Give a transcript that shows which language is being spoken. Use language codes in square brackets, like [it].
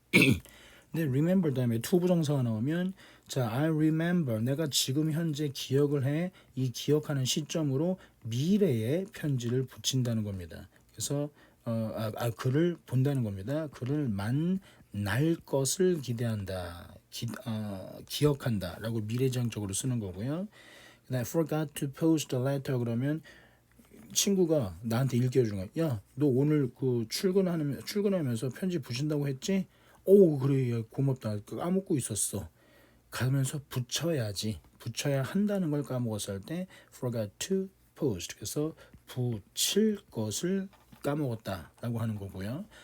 [ko] 근데 remember 다음에 투부정사가 나오면 자 I remember 내가 지금 현재 기억을 해 이 기억하는 시점으로 미래에 편지를 붙인다는 겁니다. 그래서 그를 본다는 겁니다. 그를 만날 것을 기대한다. 기억한다 라고 미래지향적으로 쓰는 거고요. [en] I forgot to post a letter [ko] 그러면 친구가 나한테 일깨워주는 거야. 야, 너 오늘 그 출근하면서 편지 붙인다고 했지? 오 그래 야, 고맙다. 까먹고 있었어. 가면서 붙여야 한다는 걸 까먹었을 때 forgot to post 그래서 붙일 것을 까먹었다라고 하는 거고요.